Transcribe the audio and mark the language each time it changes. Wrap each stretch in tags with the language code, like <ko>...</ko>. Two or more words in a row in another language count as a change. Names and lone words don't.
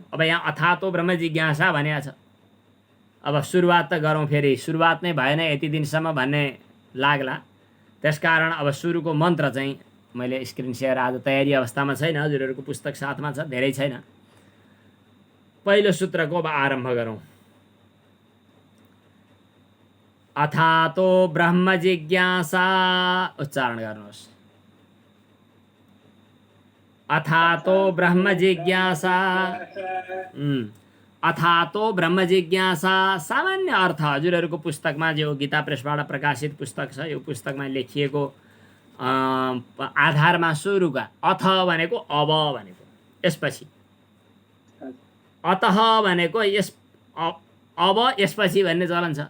<ne>अब यहाँ</ne> <sa>अथातो ब्रह्म जिज्ञासा</sa> <ne>भनेको छ। अब सुरुवात त गरौँ, फेरि सुरुवात नै भएन यति दिनसम्म भन्ने लाग्ला। त्यसकारण अब सुरुको मन्त्र चाहिँ मैले</ne> <en>screen share</en> <ne>आज तयारी अवस्थामा छैन, हजुरहरूको पुस्तक साथमा छ, धेरै छैन। पहिलो सूत्रको अब आरम्भ गरौँ।</ne> <sa>अथातो ब्रह्म जिज्ञासा,</sa> <ne>उच्चारण गर्नुहोस्।</ne> <sa>अथातो ब्रह्म जिज्ञासा। अथातो ब्रह्म जिज्ञासा</sa> <ne>सामान्य अर्थ हजुरहरूको पुस्तकमा, जो गीता प्रेसबाट प्रकाशित पुस्तक छ, यो पुस्तकमा लेखिएको आधारमा सुरुका अथ भनेको अब भनेको, यसपछि अतः भनेको यस अब यसपछि भन्ने चलन छ।</ne>